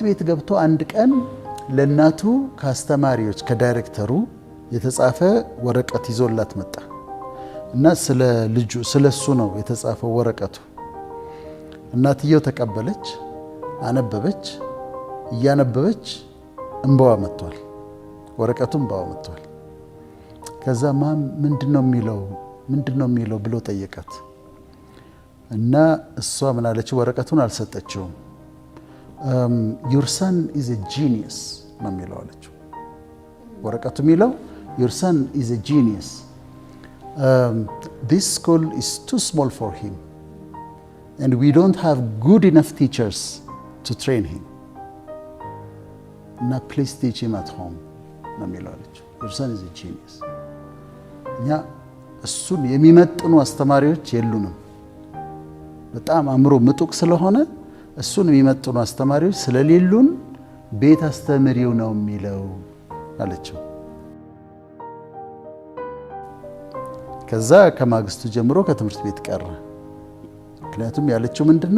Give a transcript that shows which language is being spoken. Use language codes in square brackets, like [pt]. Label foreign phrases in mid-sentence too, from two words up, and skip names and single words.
[am] ቤት ገብቶ አንድ ቀን ለእናቱ ከአስተማሪዎች ከዳይሬክተሩ የተጻፈ ወረቀት ይዞላት መጣ እና ስለ ልጁ ስለሱ ነው የተጻፈው ወረቀቱ። እናትየው ተቀበለች፣ አነበበች። እያነበበች እንባዋ መጥቷል፣ ወረቀቱ እንባዋ መጥቷል። ከዛ ምንድነው የሚለው ብሎ ጠየቃት። እና እሷ ምን አለችው? ወረቀቱን አልሰጠችውም። [en] your son is a genius [am] ነው የሚለው አለችው። ወረቀቱ የሚለው [en] your son is a genius. This school is too small for him and we don't have good enough teachers to train him. እና please teach him at home [am] ነው የሚለው አለችው። [en] your son is a genius. [am] እኛ እሱን የሚመጥኑ አስተማሪዎች የሉንም። በጣም አእምሮ ምጡቅ ስለሆነ እሱን የሚመጥኑ አስተማሪዎች ስለሌሉን ቤት አስተምሪው ነው የሚለው አለችው። ከዛ ከማግስቱ ጀምሮ ከትምህርት ቤት ቀረ። ምክንያቱም ያለችው ምንድነው?